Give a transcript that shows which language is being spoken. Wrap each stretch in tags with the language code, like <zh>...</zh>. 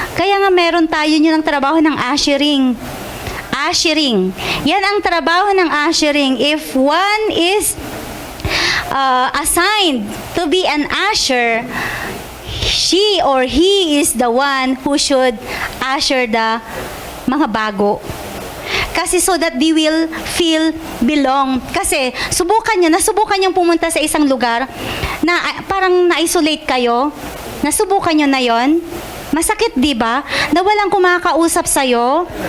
<tl>Kaya nga meron tayo yun ang trabaho ng ushering. Ushering. Yan ang trabaho ng ushering.</tl> <en>If one is assigned to be an usher, she or he is the one who should usher the</en> <tl>mga bago.</tl> <en>Kasi so that they will feel belong.</en> <tl>Kasi nasubukan niyang pumunta sa isang lugar na parang na-isolate kayo. Nasubukan niyo na yon? Masakit, di ba? Na walang kumakausap sa'yo.</tl>